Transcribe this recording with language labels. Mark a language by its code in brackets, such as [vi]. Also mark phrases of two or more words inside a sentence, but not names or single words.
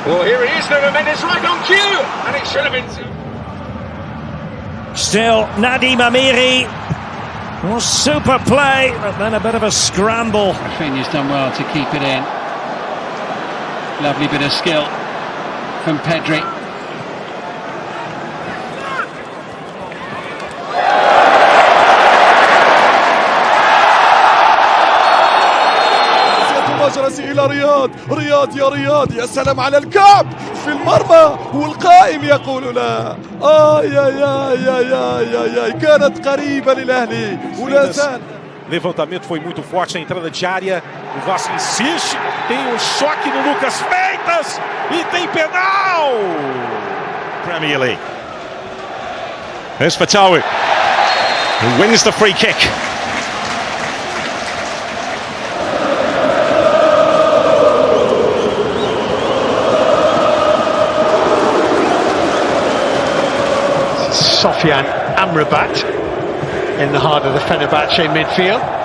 [en] Well, here he is, Nuno Mendes, right on cue! And it should have been... Still, Nadim Amiri. Oh, super play, but then a bit of a scramble. Rafinha's done well to keep it in. Lovely bit of skill from Pedri. [ar] إلى رياض يا رياض، يا سلام على الكعب في المرمى والقائم يقول لا. يا كانت قريبة للأهلي ولا زال. [pt] Levantamento foi muito forte na entrada de área. O Vasco insiste, tem um choque no Lucas Feitas e tem penal. [en] Premier League. Here's Fatawi, who wins the free kick. Sofian Amrabat in the heart of the Fenerbahce midfield.